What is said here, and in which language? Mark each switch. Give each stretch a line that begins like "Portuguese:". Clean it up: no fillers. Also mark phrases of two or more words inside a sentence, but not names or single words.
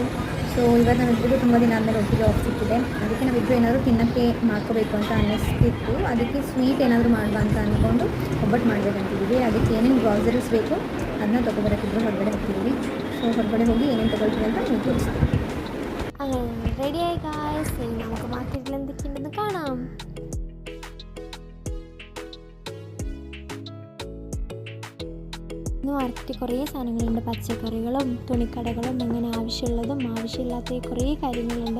Kannada: ಸೊ ಇವತ್ತು ನಾವಿಬ್ಬರು ತುಂಬ ದಿನ ಆದಮೇಲೆ ಒಟ್ಟಿಗೆ ಆಫ್ ಸಿಕ್ಕಿದೆ. ಅದಕ್ಕೆ ನಾವಿಬ್ಬರು ಏನಾದರೂ ತಿನ್ನೋಕ್ಕೆ ಮಾಡ್ಕೋಬೇಕು ಅಂತ ಅನ್ನಿಸ್ತಿತ್ತು. ಅದಕ್ಕೆ ಸ್ವೀಟ್ ಏನಾದರೂ ಮಾಡುವ ಅಂತ ಅಂದ್ಕೊಂಡು ಒಬ್ಬಟ್ಟು ಮಾಡಬೇಕಂತಿದ್ದೀವಿ. ಅದಕ್ಕೆ ಏನೇನು ಗ್ರಾಸರೀಸ್ ಬೇಕು ಅದನ್ನ ತೊಗೊಬರೋಕ್ಕಿದ್ರು ಹೊರಗಡೆ ಹೋಗ್ತಿದ್ದೀವಿ. ಸೊ ಹೊರಗಡೆ ಹೋಗಿ ಏನೇನು ತೊಗೊಳ್ತೀವಿ ಅಂತ ನೀವು ತೋರಿಸ್ತೀವಿ.
Malayalam: അങ്ങനെ റെഡിയായി ഗായ്സ്, ഇനി നമുക്ക് മാർക്കറ്റിൽ എന്തൊക്കെയുണ്ടെന്ന് കാണാം. ഇന്ന് മാർക്കറ്റിൽ കുറേ സാധനങ്ങളുണ്ട്. പച്ചക്കറികളും തുണിക്കടകളും അങ്ങനെ ആവശ്യമുള്ളതും ആവശ്യമില്ലാത്ത കുറേ കാര്യങ്ങളുണ്ട്.